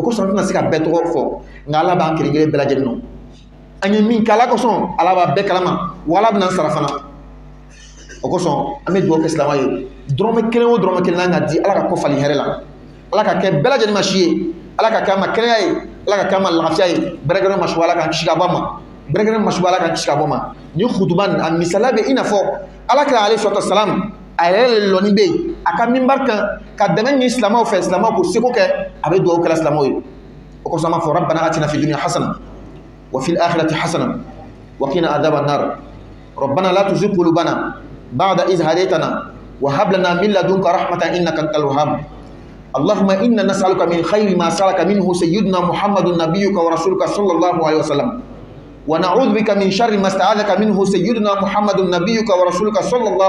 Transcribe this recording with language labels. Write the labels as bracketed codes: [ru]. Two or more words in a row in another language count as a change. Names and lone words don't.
[bm] kosɔn an tɛna se ka bɛɛ tɔgɔ fɔ nka ala b'an kelen kelen bɛɛ lajɛlen dɔn an ye min kɛ ala kosɔn ala b'a bɛɛ kalama wa ala bɛna sara fana o kosɔn an bɛ dugawu kɛ silamɛ ye dɔrɔmɛ kelen o dɔrɔmɛ kelen ka di ala ka kɔfali hɛrɛ la ala ka kɛ bɛɛ lajɛlen ma si ye ala ka kɛ an ma kɛnɛya ye ala ka kɛ an ma lafiya ye bɛrɛkɛrɛ ma su ala k'an kisi ka bɔ a ma bɛrɛkɛrɛ ma su ala k'an kisi ka bɔ a ma ni kutuba a misaliya bɛ i n'a fɔ ala kɛra ale sɔrɔ salam a yɛrɛ le lɔni bɛ yen a ka minbar kan ka dɛmɛ ɲini silamɛw fɛ silamɛw k'o seko kɛ a bɛ dugawu kɛla silamɛw ye o kosɔn an b'a fɔ [ar] ربنا آتنا في الدنيا حسنة وفي الآخرة حسنة وقنا عذاب النار ربنا لا تزغ قلوبنا بعد إذ هديتنا وهب لنا من لدنك رحمة إنك أنت الوهاب اللهم إنا نسألك من خير ما سألك منه سيدنا محمد نبيك ورسولك صلى الله عليه وسلم ونعوذ بك من شر ما استعاذك منه سيدنا محمد نبيك ورسولك صلى الله